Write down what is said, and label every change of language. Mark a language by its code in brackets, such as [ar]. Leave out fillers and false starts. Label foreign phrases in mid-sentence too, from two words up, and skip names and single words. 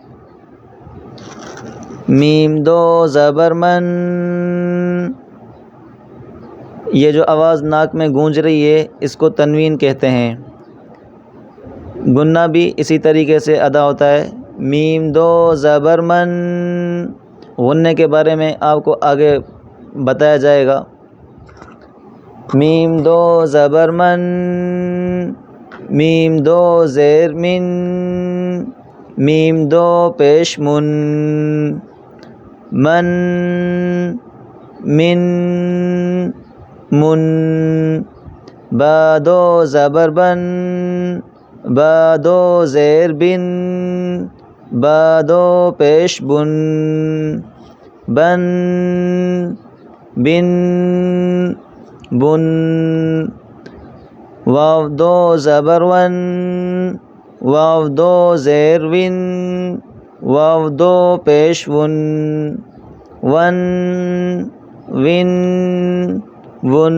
[ur] میم 2 زبر من، یہ جو آواز ناک میں گونج رہی ہے اس کو تنوین کہتے ہیں۔ گننا بھی اسی طریقے سے ادا ہوتا ہے۔ میم 2 زبر من، غننے کے بارے میں آپ کو آگے بتایا جائے گا۔ میم 2 زبر من، میم 2 زیر من، میم 2 پیش من، من من من۔ با 2 زبر بن، با 2 زیر بن، با 2 پیش بن، بن بن بن۔ واو 2 زبر ون، واو 2 زیر ون، واو 2 پیش ون، ون ون ون۔